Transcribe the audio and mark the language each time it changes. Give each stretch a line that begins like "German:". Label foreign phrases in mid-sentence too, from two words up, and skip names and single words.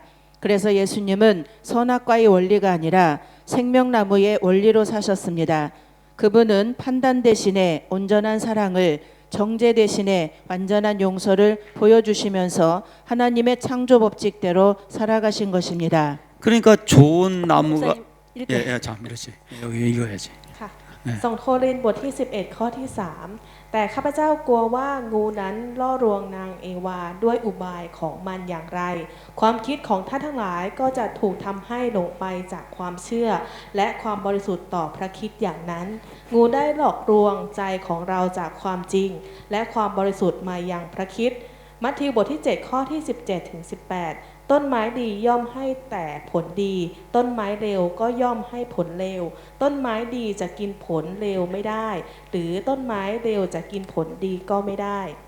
Korean: 그래서 예수님은 선악과의 원리가 아니라 생명나무의 원리로 사셨습니다. 그분은 판단 대신에 온전한 사랑을, 정죄 대신에 완전한 용서를 보여주시면서 하나님의 창조 법칙대로 살아가신 것입니다. 그러니까 좋은 나무가 이렇게. 예, 자, 그렇지. 여기 읽어야지.
Thai: ค่ะ ส่งโครินธ์บทที่ 11 ข้อที่ 3 แต่ข้าพเจ้ากลัวว่างูนั้นล่อลวงนางเอวาด้วยอุบายของมัน อย่างไร ความคิดของท่านทั้งหลายก็จะถูกทำให้หลงไปจากความเชื่อ และความบริสุทธิ์ต่อพระคริสต์อย่างนั้น งูได้หลอกลวงใจของเราจากความจริง และความบริสุทธิ์มายังพระคริสต์มัทธิวบทที่ 7 ข้อที่ 17 ถึง 18 ต้นไม้ดีย่อมให้แต่ผลดี ต้นไม้เลวก็ย่อมให้ผลเลว ต้นไม้ดีจะกินผลเลวไม่ได้ หรือต้นไม้เลวจะกินผลดีก็ไม่ได้